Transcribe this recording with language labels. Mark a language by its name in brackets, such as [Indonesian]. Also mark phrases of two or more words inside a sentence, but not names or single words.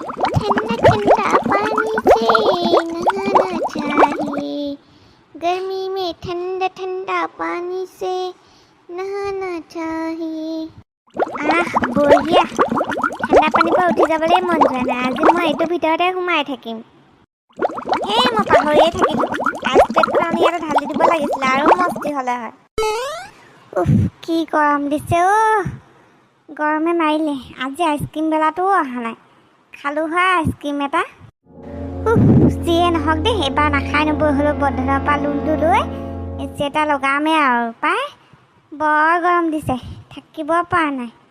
[Hindi] ठंडा ठंडा पानी से नहाना चाहिए गर्मी में ठंडा ठंडा पानी से नहाना चाहिए [Assamese] বঢ়িয়া ঠাণ্ডা পানীৰ পৰা উঠি যাবলৈ মন যোৱা নাই আজি মই এইটো ভিতৰতে সোমাই থাকিম মই পাহৰিয়ে থাকিলোঁ আইচ পেকখন আনি ইয়াতে ঢালি দিব লাগিছিলে আৰু মস্তি হ'লে হয় কি গৰম দিছে গৰমে মাৰিলে আজি আইচক্ৰীম বেলাটোও অহা নাই খালোঁ হয় আইচক্ৰীম এটা যিয়ে নহওক দেই এইবাৰ নাখাই নবৈ হ'লেও বন্ধনৰ পৰা লোনটো লৈ এচি এটা লগামেই আৰু পাই বৰ গৰম দিছে থাকিব পৰা নাই